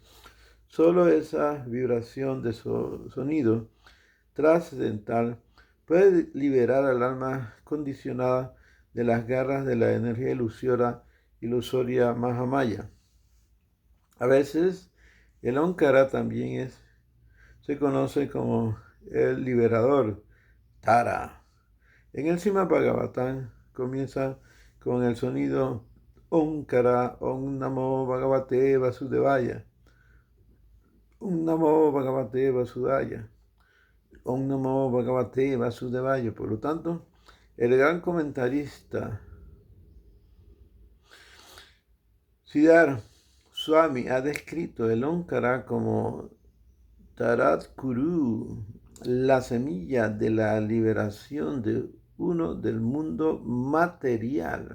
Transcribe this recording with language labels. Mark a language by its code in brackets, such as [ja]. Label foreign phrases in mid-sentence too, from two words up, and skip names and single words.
[es] Solo esa vibración de sonido trascendental puede liberar al alma condicionada de las garras de la energía ilusoria Mahamaya. A veces el Omkara también se conoce como el liberador, Tara. En el Srimad Bhagavatam comienza con el sonido Omkara, [sa] Om Namo Bhagavate Vasudevaya, Om Namo Bhagavate Vasudevaya, Om Namo Bhagavate Vasudevaya. [es] Por lo tanto, el gran comentarista Siddhar Swami ha descrito el Omkara como Tarat Kuru, la semilla de la liberación de uno del mundo material.